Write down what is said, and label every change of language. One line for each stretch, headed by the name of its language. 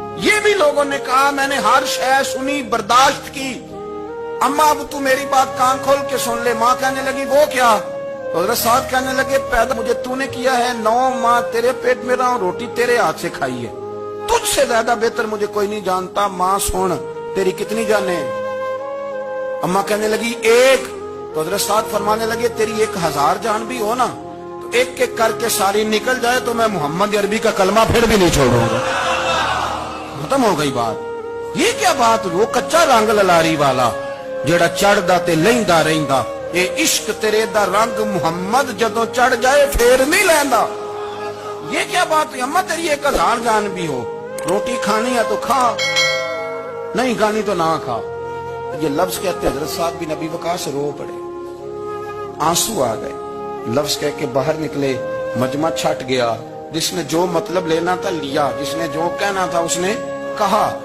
Urdu: یہ بھی لوگوں نے کہا میں نے ہر شے سنی برداشت کی, اماں اب تو میری بات کان کھول کے سن لے. ماں کہنے لگی وہ کیا؟ تو حضرت سعد کہنے لگے پیدا مجھے تو نے کیا ہے, 9 ماہ تیرے پیٹ میں رہا ہوں, روٹی تیرے ہاتھ سے کھائی ہے, تجھ سے زیادہ بہتر مجھے کوئی نہیں جانتا. ماں سن تیری کتنی جانیں؟ اماں کہنے لگی 1. تو حضرت سعد فرمانے لگے تیری 1000 جان بھی ہو نا تو ایک ایک کر کے ساری نکل جائے تو میں محمد عربی کا کلمہ پھر بھی نہیں چھوڑوں گا. ختم ہو گئی بات. یہ کیا بات؟
Punjabi: وہ کچا رنگ للاری والا جیڑا چڑھدا تے لیندا رہندا, اے عشق تیرے دا رنگ محمد جدوں چڑھ جائے پھر نہیں لیندا.
Urdu: یہ کیا بات ہے؟ اماں تیری 1000 جان بھی ہو, روٹی کھانی ہے تو کھا, نہیں کھانی تو نہ کھا. یہ لفظ کہتے حضرت سعد بن ابی وقاص رو پڑے, آنسو آ گئے. لفظ کہہ کے باہر نکلے, مجمع چھٹ گیا. جس نے جو مطلب لینا تھا لیا, جس نے جو کہنا تھا اس نے کہا.